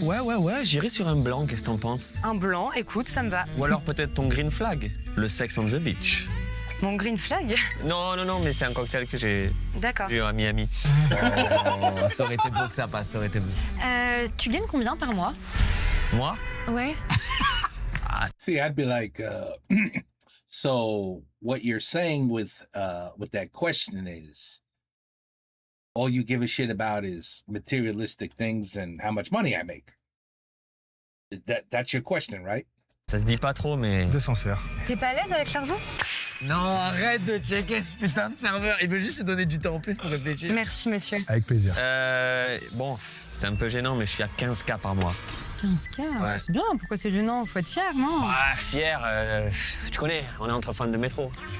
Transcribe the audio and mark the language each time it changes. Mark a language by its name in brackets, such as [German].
[French] Ouais, j'irai sur un blanc, qu'est-ce que t'en penses? Un blanc, écoute, ça me va. Ou alors peut-être ton green flag, le sex on the beach. Mon green flag. Non, mais c'est un cocktail que j'ai D'accord. eu à Miami. Oh, ça aurait été beau que ça passe, ça aurait été beau. Tu gagnes combien par mois? Moi? Ouais. [English] See, I'd be like, so what you're saying with that question is, all you give a shit about is materialistic things and how much money I make. That's your question, right? [French] Ça se dit pas trop, mais... 200 serres. T'es pas à l'aise avec l'argent? Non, arrête de checker ce putain de serveur. Il veut juste se donner du temps en plus pour réfléchir. Merci, monsieur. Avec plaisir. Bon, c'est un peu gênant, mais je suis à 15K par mois. 15K, Ouais. c'est bien. Pourquoi c'est gênant? Faut être fier, non? Ah, fier, tu connais, on est entre fans de métro.